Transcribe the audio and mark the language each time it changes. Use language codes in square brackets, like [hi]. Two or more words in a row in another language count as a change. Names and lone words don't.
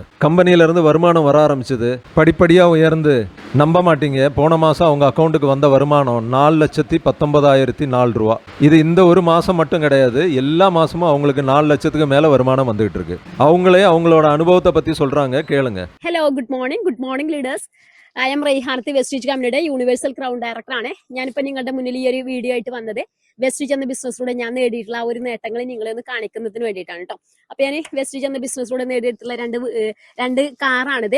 [ta] கம்பெனியிலேருந்து வருமானம் வர ஆரம்பிச்சது. படிப்படியாக உயர்ந்து நம்ப மாட்டீங்க, போன மாதம் அவங்க அக்கௌண்ட்டுக்கு வந்த வருமானம் 4,19,004 ரூபா. இது இந்த ஒரு மாதம் மட்டும் கிடையாது, எல்லா மாசமும் அவங்களுக்கு 4 லட்சத்துக்கு மேல வருமானம் வந்துட்டு இருக்கு. அவங்களே அவங்களோட அனுபவத்தை பத்தி சொல்றாங்க, கேளுங்க. [en] Hello, good morning leaders. I am [ml] റെയ്ഹാനത്ത്, വെസ്റ്റീജ് കമ്പനിയുടെ യൂണിവേഴ്സൽ ക്രൗൺ ഡയറക്ടറാണ്. ഞാനിപ്പോൾ നിങ്ങളുടെ മുന്നിൽ ഈ ഒരു വീഡിയോ ആയിട്ട് വന്നത് വെസ്റ്റീജ് എന്ന ബിസിനസ്സിലൂടെ ഞാൻ നേടിയിട്ടുള്ള ഒരു നേട്ടങ്ങൾ നിങ്ങളെ ഒന്ന് കാണിക്കുന്നതിന് വേണ്ടിയിട്ടാണ് കേട്ടോ. അപ്പോൾ ഞാൻ വെസ്റ്റീജ് എന്ന ബിസിനസ്സിലൂടെ നേടിയിട്ടുള്ള രണ്ട് കാറാണിത്.